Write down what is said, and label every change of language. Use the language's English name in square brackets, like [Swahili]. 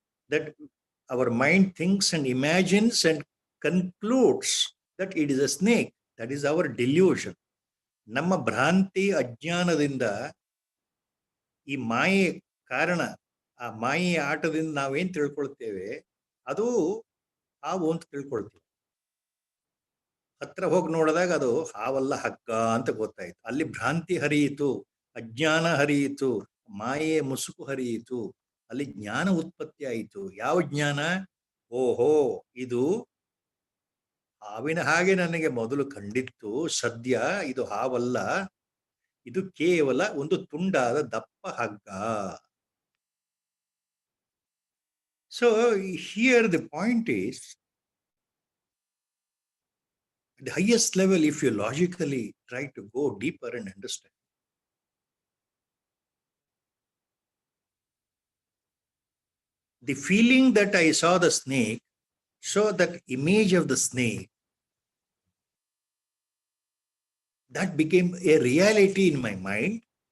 [English] That our mind thinks and imagines and concludes that it is a snake. That is our delusion. [Kannada] ನಮ್ಮ ಭ್ರಾಂತಿ ಅಜ್ಞಾನದಿಂದ, ಈ ಮಾಯೆ ಕಾರಣ, ಆ ಮಾಯೆಯ ಆಟದಿಂದ ನಾವೇನ್ ತಿಳ್ಕೊಳ್ತೇವೆ, ಅದು ಹಾವು ಅಂತ ತಿಳ್ಕೊಳ್ತೀವಿ. ಹತ್ರ ಹೋಗಿ ನೋಡಿದಾಗ ಅದು ಹಾವಲ್ಲ, ಹಗ್ಗ ಅಂತ ಗೊತ್ತಾಯ್ತು. ಅಲ್ಲಿ ಭ್ರಾಂತಿ ಹರಿಯಿತು, ಅಜ್ಞಾನ ಹರಿಯಿತು, ಮಾಯೆಯ ಮುಸುಕು ಹರಿಯಿತು, ಅಲ್ಲಿ ಜ್ಞಾನ ಉತ್ಪತ್ತಿ ಆಯಿತು. ಯಾವ ಜ್ಞಾನ? ಓಹೋ, ಇದು ಹಾವಿನ ಹಾಗೆ ನನಗೆ ಮೊದಲು ಕಂಡಿತ್ತು, ಸದ್ಯ ಇದು ಹಾವಲ್ಲ, ಇದು ಕೇವಲ ಒಂದು ತುಂಡಾದ ದಪ್ಪ ಹಗ್ಗ. [English] So here the point is, the highest level, if you logically try to go deeper and understand, the feeling that I saw the snake, saw that image of the snake, that became a reality in my mind.